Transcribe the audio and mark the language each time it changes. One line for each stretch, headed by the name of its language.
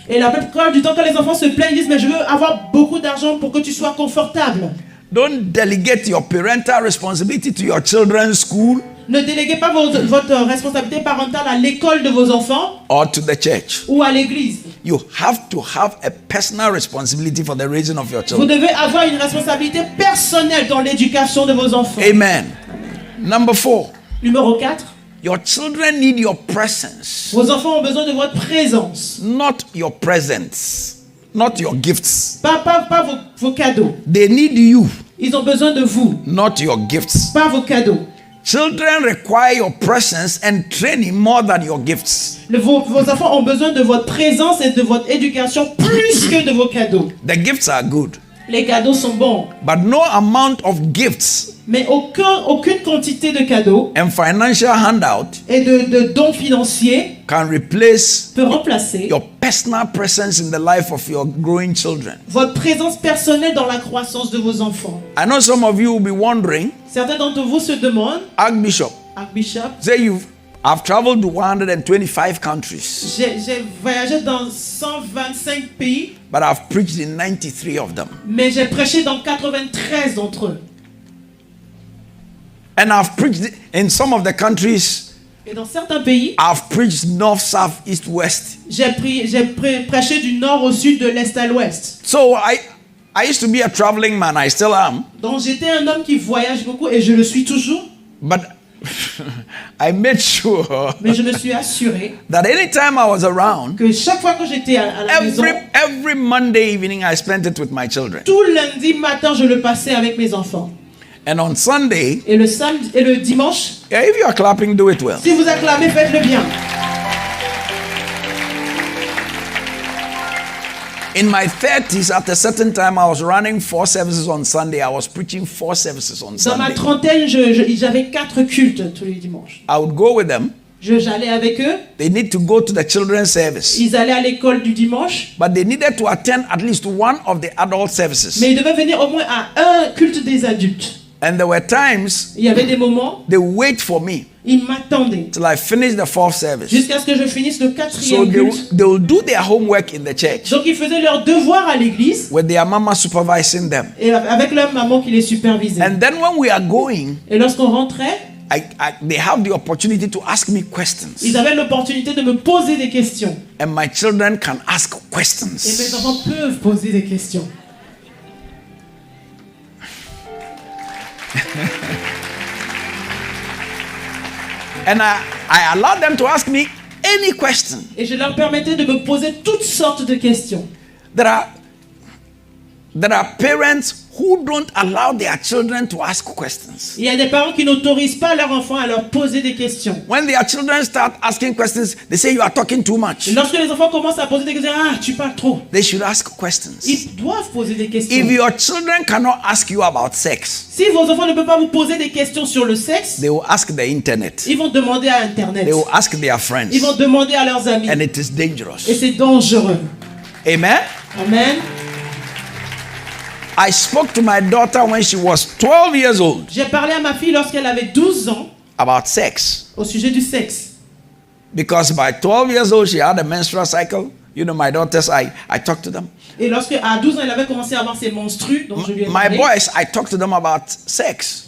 French: Et la plupart du temps, quand les enfants se plaignent, ils disent mais je veux avoir beaucoup d'argent pour que tu sois confortable.
English: Don't delegate your parental responsibility to your children's school
French: Ne déléguez pas votre responsabilité parentale à l'école de vos enfants
English: or to the church.
French: ou à l'église.
English: You have to have a personal responsibility for the raising of your
French: Vous
English: children.
French: devez avoir une responsabilité personnelle dans l'éducation de vos enfants.
English: Amen. Number 4,
French: Numéro 4,
English: your children need your presence,
French: vos enfants ont besoin de votre présence.
English: not your presents, not your gifts.
French: Pas vos cadeaux.
English: They need you,
French: Ils ont besoin de vous,
English: not your gifts.
French: pas vos cadeaux.
English: Children require your presence and training more than your gifts.
French: Vos enfants ont besoin de votre présence et de votre éducation plus que de vos cadeaux.
English: The gifts are good,
French: Les cadeaux sont bons,
English: but no amount of gifts
French: mais aucune quantité de cadeaux
English: and financial handout
French: et de dons financiers
English: can replace
French: peut remplacer
English: your personal presence in the life of your growing children.
French: votre présence personnelle dans la croissance de vos enfants.
English: I know some of you will be wondering,
French: Certains d'entre vous se demandent,
English: Archbishop,
French: Archbishop,
English: I've traveled to 125 countries,
French: j'ai voyagé dans 125 pays,
English: but I've preached in 93 of them.
French: mais j'ai prêché dans 93 d'entre eux.
English: And I've preached in some of the countries,
French: Et dans certains pays,
English: I've preached north, south, east, west.
French: j'ai prêché du nord au sud, de l'est à l'ouest.
English: So I used to be a traveling man, I still am,
French: Donc j'étais un homme qui voyage beaucoup et je le suis toujours,
English: but I made sure
French: mais je me suis assuré
English: that anytime I was around,
French: que chaque fois que j'étais à la maison,
English: every Monday evening I spent it with my children.
French: tout lundi matin, je le passais avec mes enfants.
English: And on Sunday,
French: Et le samedi et le dimanche,
English: yeah, if you are clapping, do it well.
French: si vous acclamez, faites-le bien.
English: In my 30s, at a certain time, I was running 4 services on Sunday. I was preaching 4 services on
French: Dans ma
English: Sunday.
French: trentaine, j'avais 4 cultes tous les dimanches.
English: I would go with them.
French: J'allais avec eux.
English: They need to go to the children's service.
French: Ils allaient à l'école du dimanche.
English: But they needed to attend at least one of the adult services.
French: Mais ils devaient venir au moins à un culte des adultes.
English: And there were times
French: Il y avait des moments,
English: they wait for me
French: ils m'attendaient
English: till I finish the 4th service.
French: jusqu'à ce que je finisse le
English: So
French: 4e culte.
English: they will do their homework in the church
French: Donc ils faisaient leur devoir à l'église
English: with their mama supervising them.
French: et avec leur maman qui les supervisait.
English: And then when we are going,
French: Et lorsqu'on rentrait,
English: they have the opportunity to ask me questions.
French: ils avaient l'opportunité de me poser des questions.
English: And my children can ask
French: Et mes
English: questions.
French: enfants peuvent poser des questions.
English: And I allowed them to ask me any question.
French: Et je leur permettais de me poser toutes sortes de questions.
English: There are parents who don't allow their children to ask questions.
French: Il y a des parents qui n'autorisent pas leurs enfants à leur poser des questions.
English: When their children start asking questions, they say you are talking too much.
French: Et lorsque les enfants commencent à poser des questions, ah, tu parles trop.
English: They should ask questions.
French: Ils doivent poser des questions.
English: If your children cannot ask you about sex,
French: Si vos enfants ne peuvent pas vous poser des questions sur le sexe,
English: they will ask the internet.
French: ils vont demander à Internet.
English: They will ask their friends.
French: Ils vont demander à leurs amis.
English: And it is
French: Et
English: dangerous.
French: c'est dangereux.
English: Amen.
French: Amen.
English: I spoke to my daughter when she was 12 years old
French: J'ai parlé à ma fille lorsqu'elle avait 12 ans
English: about sex.
French: au sujet du sexe.
English: Because by 12 years old, she had a menstrual cycle. You know, my daughters, I talk to them.
French: Et lorsque à 12 ans, elle avait commencé à avoir ses menstrues, donc je lui ai
English: My
French: parlé.
English: boys, I talk to them about sex